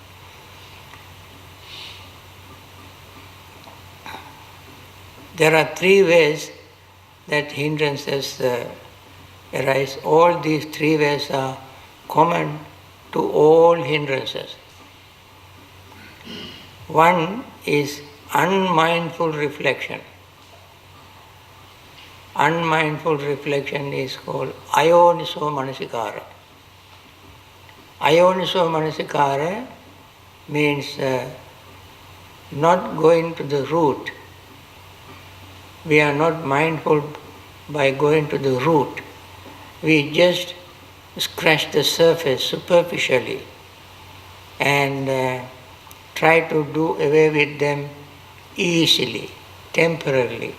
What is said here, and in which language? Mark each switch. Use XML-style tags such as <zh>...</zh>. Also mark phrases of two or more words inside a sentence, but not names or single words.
<en>There are three ways that hindrances arise. All these three ways are common to all hindrances. One is unmindful reflection. Unmindful reflection is called</en> <pi>ayoniso manasikara. Ayoniso manasikara</pi> <en>means not going to the root. We are not mindful by going to the root. we just scratch the surface superficially and try to do away with them easily, temporarily.</en>